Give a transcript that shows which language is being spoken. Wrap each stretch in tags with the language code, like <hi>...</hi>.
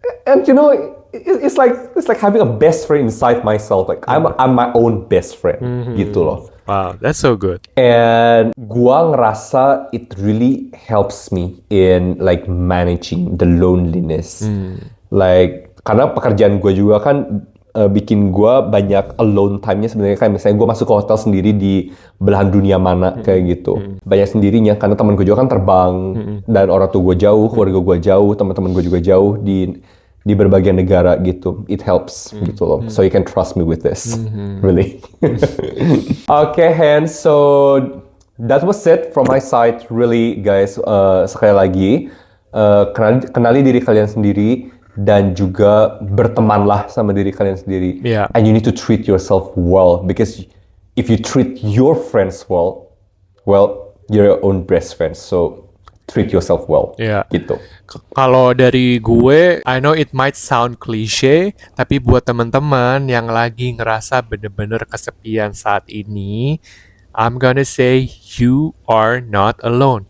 <en>And you know, it's like having a best friend inside myself. Like I'm my own best friend, gitu loh. wow, that's so good. And</en> <id>gua ngerasa</id> <en>it really helps me in like managing the loneliness.</en> <id>Like karena pekerjaan gua juga kan bikin gua banyak alone time-nya sebenarnya, kayak misalnya gua masuk ke hotel sendiri di belahan dunia mana kayak gitu. Banyak sendirinya karena teman gua juga kan terbang dan orang tua gua jauh, keluarga gua jauh, teman-teman gua juga jauh di berbagai negara gitu.</id> <en>It helps gitu loh. So you can trust me with this. Really. Okay, Hen. So that was it from my side. Really, guys.</en> <id>Sekali lagi, kenali diri kalian sendiri dan juga bertemanlah sama diri kalian sendiri.</id> <en>Yeah. And you need to treat yourself well, because if you treat your friends well, you're your own best friend. So treat yourself well. Yeah.</en> <id>Gitu. Kalau dari gue,</id> <en>I know it might sound cliche,</en> <id>tapi buat teman-teman yang lagi ngerasa bener-bener kesepian saat ini,</id> <en>I'm gonna say you are not alone.</en>